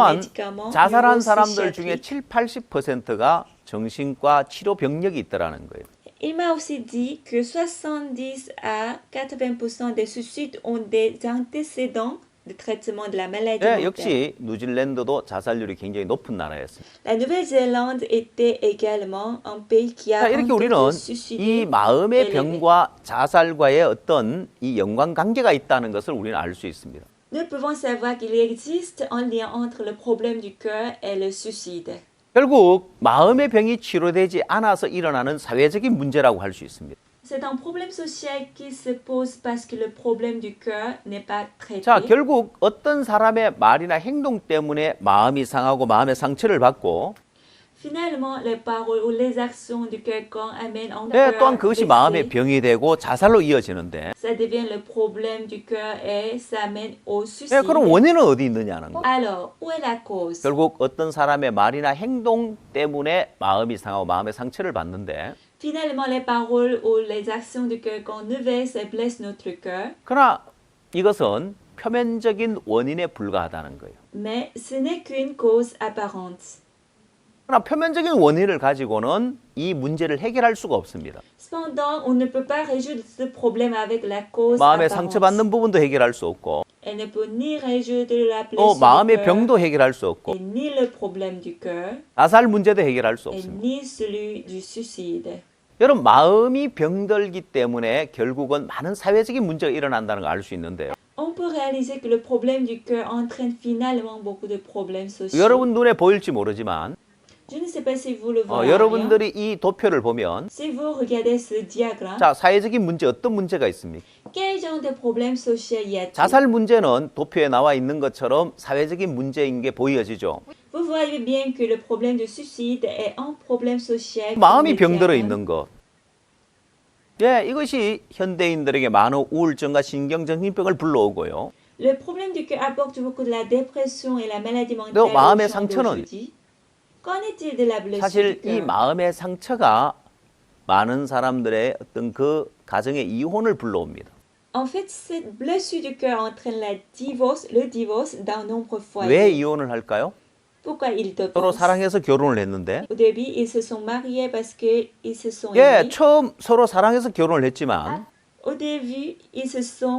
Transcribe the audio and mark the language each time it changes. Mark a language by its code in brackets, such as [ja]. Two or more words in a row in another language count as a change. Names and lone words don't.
[ko] 또한 [fr] médicaments [ko] 자살한 사람들 중에 [fr] neuropsychiatriques. [ko] 7, 80%가 정신과 치료 병력이 있더라는 거예요. [fr] Il m'a aussi dit que 70 à 80% des suicides ont des antécédents de traitement de la maladie [ko] 예, [fr] mentale. [ko] 역시 뉴질랜드도 자살률이 굉장히 높은 나라였습니다. [fr] La Nouvelle-Zélande était également un pays qui a [ko] 자, 이렇게 [fr] un [ko] 우리는 [fr] taux de [ko] 이 [fr] suicide [ko] 마음의 [fr] élevé. [ko] 병과 자살과의 어떤 이 연관관계가 있다는 것을 우리는 알 수 있습니다. [fr] Nous pouvons savoir qu'il existe un lien entre le problème du cœur et le suicide. [ko] 결국 마음의 병이 치료되지 않아서 일어나는 사회적인 문제라고 할 수 있습니다. [fr] C'est un problème social qui se pose parce que le problème du cœur n'est pas traité. [ko] 자, 결국 어떤 사람의 말이나 행동 때문에 마음이 상하고 마음의 상처를 받고 [fr] Finalement, les paroles ou les actions du quelqu'un amènent un [ko] 예, [fr] cœur [ko] 또한 그것이 마음의 [fr] blessé. [ko] 병이 되고 자살로 이어지는데 [fr] Ça devient le problème du cœur et ça mène au suicide. [ko] 예, 그럼 원인은 어디 있느냐는 거. [fr] Alors, où est la cause? [ko] 결국 어떤 사람의 말이나 행동 때문에 마음이 상하고 마음의 상처를 받는데 [fr] Finalement, les paroles ou les actions de quelqu'un nous versent et blessent notre cœur, [ko] 그러나 이것은 표면적인 원인에 불과하다는 거예요. [fr] mais ce n'est qu'une cause apparente. [ko] 그러나 표면적인 원인을 가지고는 이 문제를 해결할 수가 없습니다. [fr] Cependant, on ne peut pas résoudre ce problème avec la cause [ko] 마음의 [fr] apparente. [ko] 상처받는 부분도 해결할 수 없고 [fr] Elle ne peut ni résoudre la [ko] 또 [fr] blessure du [ko] 마음의 [fr] cœur, [ko] 병도 해결할 수 없고 [fr] et ni le problème du cœur, [ko] 자살 문제도 해결할 수 [fr] et [ko] 없습니다. [fr] ni celui du suicide. [ko] 여러분 마음이 병들기 때문에 결국은 많은 사회적인 문제가 일어난다는 걸 알 수 있는데요. [fr] On peut réaliser que le problème du cœur entraîne finalement beaucoup de problèmes sociaux. [ko] 여러분 눈에 보일지 모르지만 [fr] Je ne sais pas si vous le voyez. [ko] 여러분들이 이 도표를 보면 [fr] Si vous regardez ce diagramme, [ko] 자 사회적인 문제 어떤 문제가 있습니까? [fr] quel genre de problème social y a-t-il? [ko] 자살 문제는 도표에 나와 있는 것처럼 사회적인 문제인 게 보여지죠. [fr] Vous voyez bien que le problème du suicide est un problème social. [ko] 마음이 [fr] comme le [ko] 병들어 [fr] diagramme. [ko] 있는 것. 예, 이것이 현대인들에게 많은 우울증과 신경정신병을 불러오고요. [fr] Le problème du cœur apporte beaucoup de la dépression et la maladie mentale [ko] 또 [fr] aux [ko] 마음의 [fr] gens [ko] 상처는 [fr] d'aujourd'hui. Qu'en est-il de la blessure [ko] 사실 [fr] du [ko] 이 [fr] cœur? [ko] 마음의 상처가 많은 사람들의 어떤 그 가정의 이혼을 불러옵니다. [fr] En fait, cette blessure du cœur entraîne le divorce d'un nombreux foyers. [ko] 왜 이혼을 할까요? [fr] Pourquoi ils [ko] 서로 [fr] divorcent? [ko] 사랑해서 결혼을 했는데 [fr] Au début, ils se sont mariés parce qu'ils se sont [ko] 예, [fr] aimés. [ko] 처음 서로 사랑해서 결혼을 했지만 [fr] Au début, ils se sont